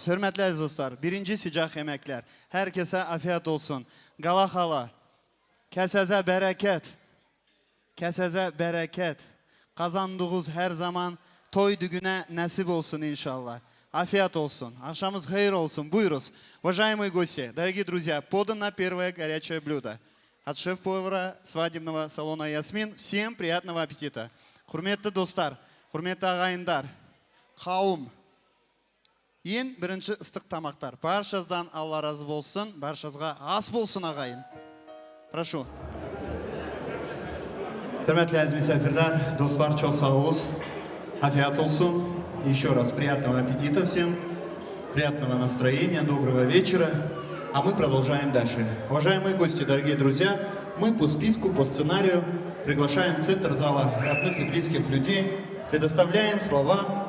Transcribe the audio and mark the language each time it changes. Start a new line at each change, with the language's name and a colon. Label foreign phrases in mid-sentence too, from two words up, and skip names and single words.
Turkish: Hürmetli aziz dostlar, birinci sıcak yemekler. Herkese afiyet olsun.
Azerbaijani: Qala xala, kəsəzə bərəkət, kəsəzə bərəkət.
Turkish: Qazandığınız her zaman toy düğüne nasip olsun inşallah. Afiyet olsun. Akşamımız hayır olsun. Buyuruz.
Russian: Уважаемые гости, дорогие друзья, подано первое горячее блюдо. От шеф-повара свадебного салона «Ясмин». Всем приятного аппетита.
Kazakh: Құрметті достар, құрметті ағайындар, қауым. Ең бірінші ыстық тамақтар. Баршаздан Алла разы болсын, баршазға ас болсын ағайын.
Russian: Прошу.
Turkish: Hürmetli aziz misafirler, dostlar çok sağ olun. Afiyet olsun.
Russian: Еще раз приятного аппетита всем, приятного настроения, доброго вечера. А мы продолжаем дальше. Уважаемые гости, дорогие друзья, мы по списку, по сценарию приглашаем в центр зала родных и близких людей, предоставляем слова.